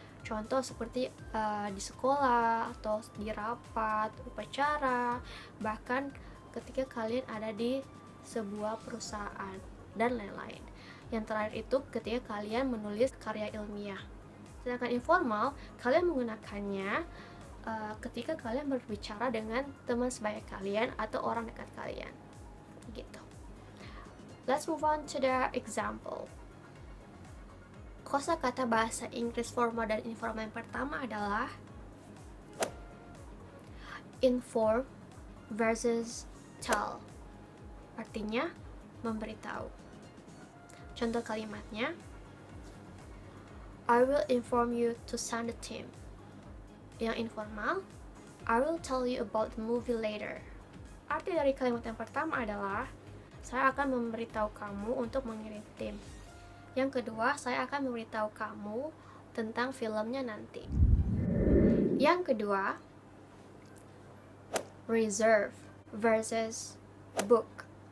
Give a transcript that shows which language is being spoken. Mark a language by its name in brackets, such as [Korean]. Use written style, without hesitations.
[Indonesian] Contoh seperti di sekolah atau di rapat, upacara, bahkan ketika kalian ada di sebuah perusahaan dan lain-lain. Yang terakhir itu ketika kalian menulis karya ilmiah. Sedangkan informal, kalian menggunakannya ketika kalian berbicara dengan teman sebaya kalian atau orang dekat kalian gitu. [English] Let's move on to the example. [Indonesian] Kosakata bahasa Inggris formal dan informal yang pertama adalah inform versus tell. Artinya memberitahu. Contoh kalimatnya, [English] I will inform you to send the team. [Indonesian] Yang informal, [English] I will tell you about the movie later. [Indonesian] Arti dari kalimat yang pertama adalah, saya akan memberitahu kamu untuk mengirim tim. Yang kedua, saya akan memberitahu kamu tentang filmnya nanti. Yang kedua, reserve versus book.